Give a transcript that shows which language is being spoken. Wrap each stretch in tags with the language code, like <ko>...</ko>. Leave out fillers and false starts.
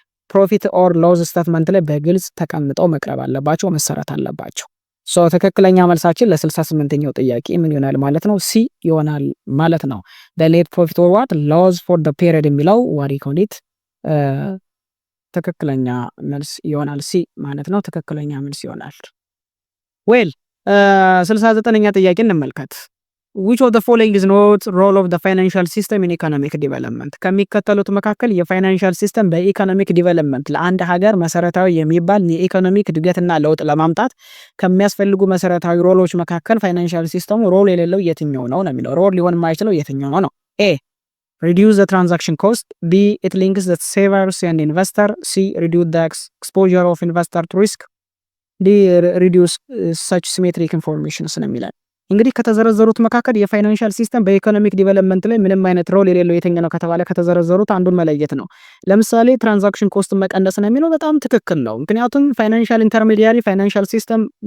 <am>ፕሮፊት ኦር ሎዝ ስቴትመንት ላይ በግልጽ ተቀምጠው መቅረብ አለባቸው፣ መሰረት አለባቸው። ትክክለኛ መልሳችን ለ68ኛው ጥያቄ ምን ይሆናል ማለት ነው? ሲ ይሆናል ማለት ነው።</am> <en>the net profit or what loss for the period</en> <am>የሚለው</am> <en>what you call it</en> <am>ትክክለኛ መልስ ይሆናል ሲ ማለት ነው። ትክክለኛ መልስ ይሆናል። ዌል 69ኛ ጥያቄ እንመልከት።</am> <en>which of the following is not role of the financial system in economic development?</en> <am>ከሚከተሉት መካከል የፋይናንሻል ሲስተም በኢኮኖሚክ ዲቨሎፕመንት ለአንድ ሀገር መሰረታዊ የሚባል የኢኮኖሚክ እድገትና ለውጥ ለማምጣት ከሚያስፈልጉ መሰረታዊ ሮሎች መካከል ፋይናንሻል ሲስተሙ ሮል የሌለው የትኛው ነው የሚለው። ሮል ሊሆን የማይችለው የትኛው ነው? ኤ</am> <en>reduce the transaction cost, B it links the savers and investor, C reduce the exposure of investor to risk, D reduce such symmetric information</en> <am>ነው የሚላል። እንግዲህ ከተዘረዘሩት መካከል የፋይናንሻል ሲስተም በኢኮኖሚክ ዲቨሎፕመንት ላይ ምንም አይነት ሮል የሌለው የትኛው ነው ከተባለ ከተዘረዘሩት አንዱን መለየት ነው። ለምሳሌ ትራንዛክሽን ኮስት መቀነስ ነው የሚለው በጣም ትክክል ነው። ምክንያቱም ፋይናንሻል ኢንተርሚዲያሪ ፋይናንሻል ሲስተም</am>